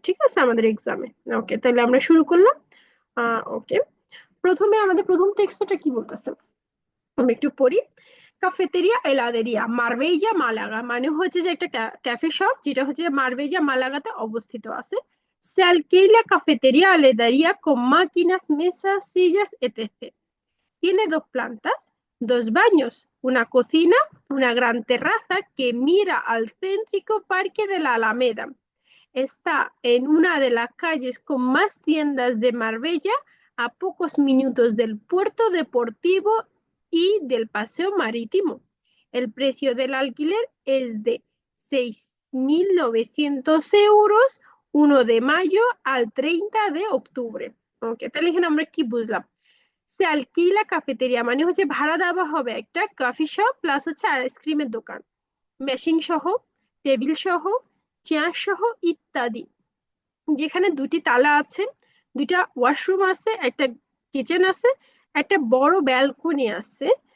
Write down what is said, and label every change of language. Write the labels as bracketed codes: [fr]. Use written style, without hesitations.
[bn] ঠিক আছে আমাদের এক্সামে। ওকে, তাহলে আমরা শুরু করলাম। ওকে, প্রথমে আমাদের প্রথম টেক্সটটা কি বলতেছে আমি একটু পড়ি। কাফেতেরিয়া এলাদেরিয়া মারবেইজা মালাগা, মানে হচ্ছে যে একটা ক্যাফে শপ, যেটা হচ্ছে যে মারবেইজা মালাগাতে অবস্থিত আছে। [es] Se alquila cafetería heladería con máquinas, mesas, sillas, etc. Tiene dos plantas, dos baños, una cocina, una gran terraza que mira al céntrico Parque de la Alameda. Está en una de las calles con más tiendas de Marbella, a pocos minutos del puerto deportivo y del paseo marítimo. El precio del alquiler es de 6.900 euros, 1 de mayo al 30 de octubre. [bn] ওকে, তাহলে এখানে আমরা কি বুঝলাম? [es] সে আলকিলা কাফেতেরিয়া [bn] মানে হচ্ছে ভাড়া দেওয়া হবে একটা কফি শপ প্লাস হচ্ছে আইসক্রিমের দোকান, মেশিন সহ, টেবিল সহ, চেয়ার সহ ইত্যাদি। যেখানে দুটি তালা আছে, দুইটা ওয়াশরুম আছে, একটা কিচেন আছে, একটা বড় ব্যালকনি আছে।